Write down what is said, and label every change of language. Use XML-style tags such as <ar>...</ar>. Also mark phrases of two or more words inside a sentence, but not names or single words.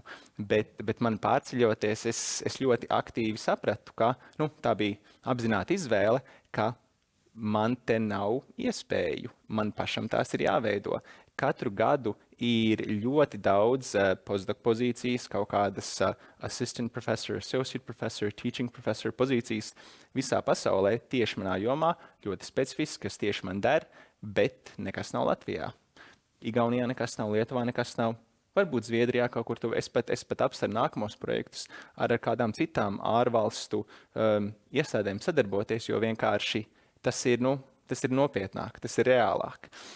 <lv>Bet man pārceļoties, es ļoti aktīvi sapratu, ka tā bija apzināta izvēle, ka man te nav iespēju, man pašam tās ir jāveido. Katru gadu ir ļoti daudz postdoc pozīcijas, kaut kādas</lv> <en>assistant professor, associate professor, teaching professor</en> <lv>pozīcijas visā pasaulē, tieši manā jomā, ļoti specifiski, kas tieši man der, bet nekas nav Latvijā. Igaunijā nekas nav, Lietuvā nekas nav. Varbūt Zviedrijā kaut kur tuvu. Es pat apsveru nākamos projektus ar kādām citām ārvalstu iestādēm sadarboties, jo vienkārši tas ir nopietnāk, tas ir reālāk.</lv>